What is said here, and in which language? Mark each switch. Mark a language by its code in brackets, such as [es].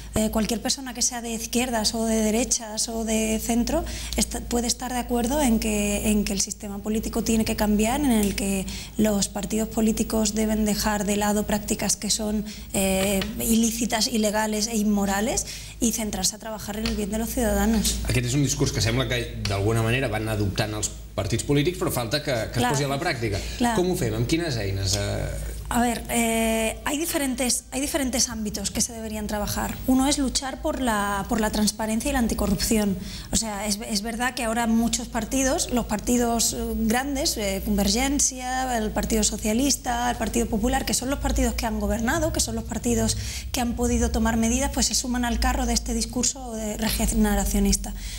[es] Cualquier persona que sea de izquierdas o de derechas o de centro puede estar de acuerdo en que el sistema político tiene que cambiar, en el que los partidos políticos deben dejar de lado prácticas que son ilícitas, ilegales e inmorales, [ca] i centrar-se a treballar [es] en el bien de los ciudadanos. [ca] Aquest és un discurs que sembla que d'alguna manera van adoptant els partits polítics, però falta que es posi a la pràctica. Com ho fem? Amb quines eines? [es] A ver, hay diferentes ámbitos que se deberían trabajar. Uno es luchar por la transparencia y la anticorrupción. O sea, es verdad que ahora muchos partidos, los partidos grandes, Convergencia, el Partido Socialista, el Partido Popular, que son los partidos que han gobernado, que son los partidos que han podido tomar medidas, pues se suman al carro de este discurso regeneracionista.